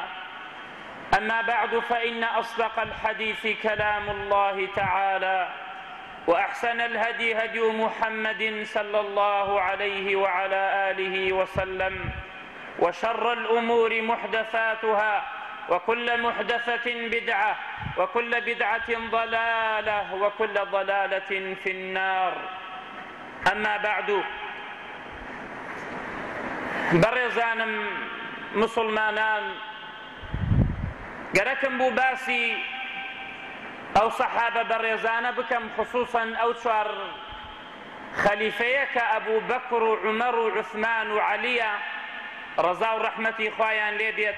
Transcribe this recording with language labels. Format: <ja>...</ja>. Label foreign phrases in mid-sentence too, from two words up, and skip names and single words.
<ar>أما بعد، فإن أصدق الحديث كلام الله تعالى، وأحسن الهدي هدي محمد صلى الله عليه وعلى آله وسلم، وشر الأمور محدثاتها، وكل محدثة بدعة، وكل بدعة ضلالة، وكل ضلالة في النار. أما بعد،</ar> <ckb>بەڕێزانم مسلمانان، گەرەکم بوو باسی ئەو سەحابە بەڕێزانە بکەم، خصوصاً ئەو چوار خەلیفەیە کە ئەبوو بەکر و عومەر و عوسمان و عەلیە ڕەزا و ڕەحمەتی خوایان لێ بێت.</ckb>